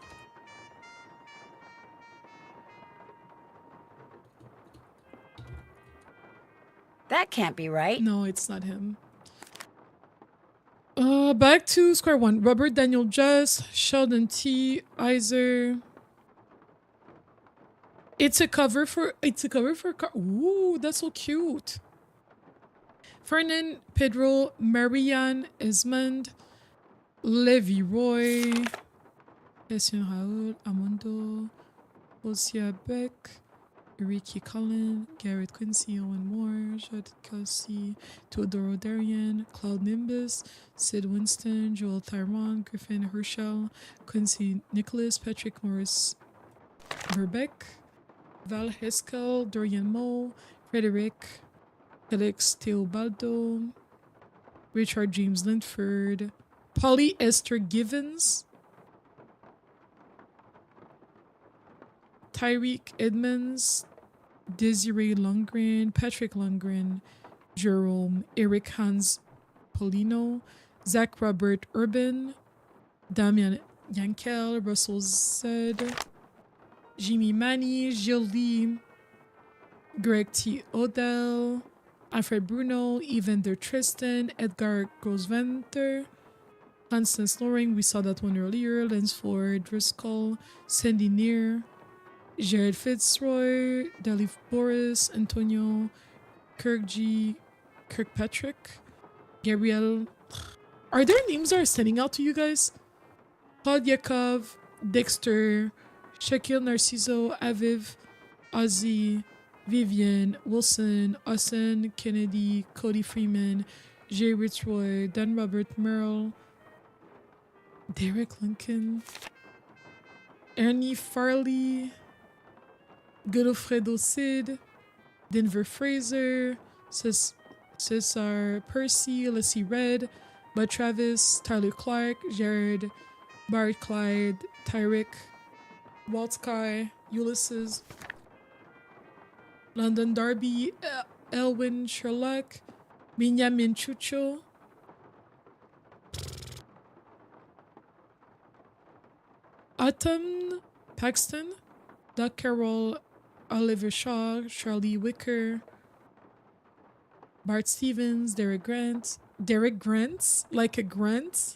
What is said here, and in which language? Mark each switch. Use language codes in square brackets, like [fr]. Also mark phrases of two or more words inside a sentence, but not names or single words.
[en] That can't be right. No, it's not him. Back to square one. Robert Daniel Just, Sheldon T. Iser. It's a cover for ooh, that's so cute. Fernan Pedro, Marianne Esmond, Levi Roy, Christian Raoul, Amondo, Osia Beck, Ricky Cullen, Garrett Quincy, Owen Moore, Judd Kelsey, Teodoro Darian, Claude Nimbus, Sid Winston, Joel Tyrone, Griffin Herschel, Quincy Nicholas, Patrick Morris Verbeck, Val Heskel, Dorian Moe, Frederick, Felix Teobaldo, Richard James Linford, Polly Esther Givens, Tyreek Edmonds, Desiree Lundgren, Patrick Lundgren, Jerome, Eric Hans Polino, Zach Robert Urban, Damian Yankel, Russell Zed, Jimmy Manny, Gilles Lee, Greg T. Odell, Alfred Bruno, Evander Tristan, Edgar Grosventer, Constance Loring, we saw that one earlier, Lance Ford, Driscoll, Sandy Neer, Jared Fitzroy, Dalif Boris, Antonio Kirkpatrick, Gabriel. Are there names that are standing out to you guys? Claude Yakov, Dexter, Shaquille Narciso, Aviv, Ozzy, Vivian, Wilson, Austin, Kennedy, Cody Freeman, Jay Ritzroy, Dan Robert Merle, Derek Lincoln, Ernie Farley, Godofredo Sid, Denver Fraser, Cesar Percy, Leslie Red, Bud Travis, Tyler Clark, Jared, Bart Clyde, Tyrick, Walt Sky, Ulysses, London Darby, Elwin Sherlock, Benjamin Chucho, Autumn Paxton, Doc Carroll, Oliver Shaw, Charlie Wicker, Bart Stevens, Derek Grant, like a Grant.